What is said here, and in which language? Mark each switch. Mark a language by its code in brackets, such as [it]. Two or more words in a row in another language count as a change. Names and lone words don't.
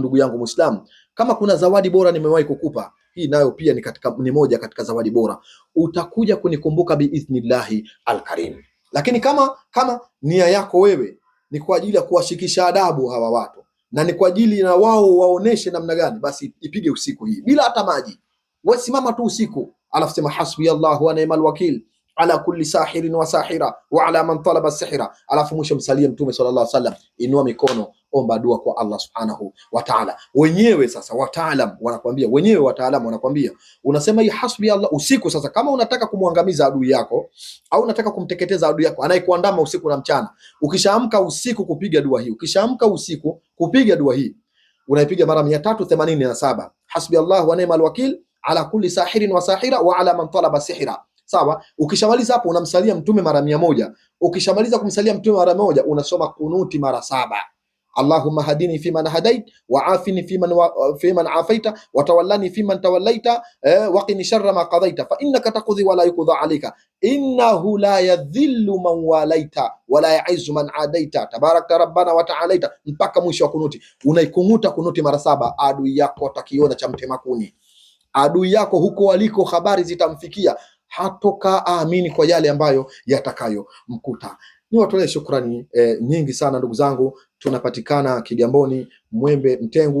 [sw] Ndugu yangu Muislamu, kama kuna zawadi bora nimewahi kukupa, hii nayo pia ni moja katika zawadi bora. Utakuja kunikumbuka [ar] بإذن الله الكريم. [sw] Lakini kama nia yako wewe ni kwa ajili ya kuwashikisha adabu hawa watu na ni kwa ajili na wao waoneshe namna gani, basi ipige usiku hii bila hata maji. Wewe simama tu usiku, alafu sema [ar] حسبي الله ونعم الوكيل على كل ساحر وساحرة وعلى من طلب سحرا, [sw] alafu mwisho msalie Mtume [ar] صلى الله عليه وسلم. [sw] Inua mikono, omba dua kwa Allah [ar] سبحانه وتعالى. [sw] Wenyewe sasa wataalamu wanakwambia, unasema hii [ar] حسبي الله [sw] usiku. Sasa kama unataka kumwangamiza adui yako au unataka kumteketeza adui yako anayekuandama usiku na mchana, ukishaamka usiku kupiga dua hii, unaipiga mara 387, [ar] حسبي الله ونعم الوكيل على كل ساحر وساحرة وعلى من طلب سحرا. [sw] Sawa. Ukishamaliza hapo unamsalia Mtume mara 100. Ukishamaliza kumsalia Mtume mara 100 unasoma kunuti mara 7. [ar] اللهم اهدني فيمن هديت وعافني فيمن عافيت وتولني فيمن توليت وقني شر ما قضيت فإنك تقضي ولا يقضى عليك إنه لا يذل من واليت ولا يعز من عاديت تباركت ربنا وتعاليت, [sw] mpaka mwisho wa kunuti. Unaikumuta kunuti mara 7. Adui yako atakiona cha mtema kuni, adui yako huko aliko habari zitamfikia, hatoka amini kwa yale ambayo yatakayomkuta. Niwatolee shukrani nyingi sana ndugu zangu tunapatikana Kigamboni, Mwembe, Mtengu.